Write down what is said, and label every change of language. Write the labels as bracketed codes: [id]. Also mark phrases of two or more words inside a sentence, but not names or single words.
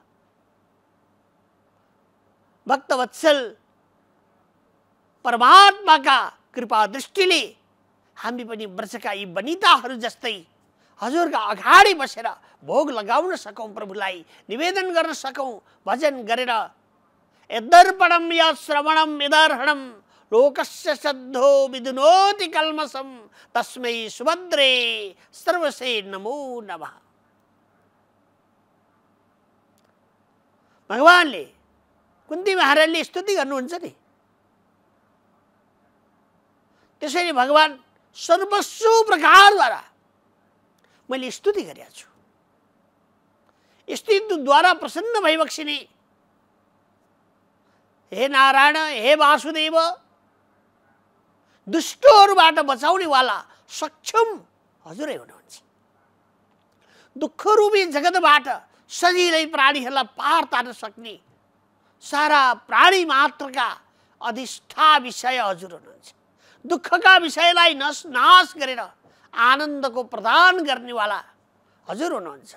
[ne] भक्तवत्सल परमात्माका कृपा दृष्टिले हामी पनि ब्रजका यी वनिताहरू जस्तै हजुरका अगाडि बसेर भोग लगाउन सकौं, प्रभुलाई निवेदन गर्न सकौं, भजन गरेर [sa] यदर्पणम यश्रवणम यदर्हणम लोकस्य सद्धो विदुनोति कल्मषम तस्मै सुभद्रे सर्वसे नमो नमः। [ne] भगवानले कुन्ती महाराजले स्तुति गर्नुहुन्छ नि, त्यसैले भगवान सर्वस्व प्रकारद्वारा मैले स्तुति गरेको छु। स्तुतिद्वारा प्रसन्न भइबक्सिने हे नारायण, हे वासुदेव, दुष्टहरूबाट बचाउने वाला सक्षम हजुरै हुनुहुन्छ। दुःखरूपी जगतबाट सजिलै प्राणीहरूलाई पार तार्न सक्ने सारा प्राणी मात्रका अधिष्ठा विषय हजुर हुनुहुन्छ। दुःखका विषयलाई नाश गरेर आनन्दको प्रदान गर्नेवाला हजुर हुनुहुन्छ।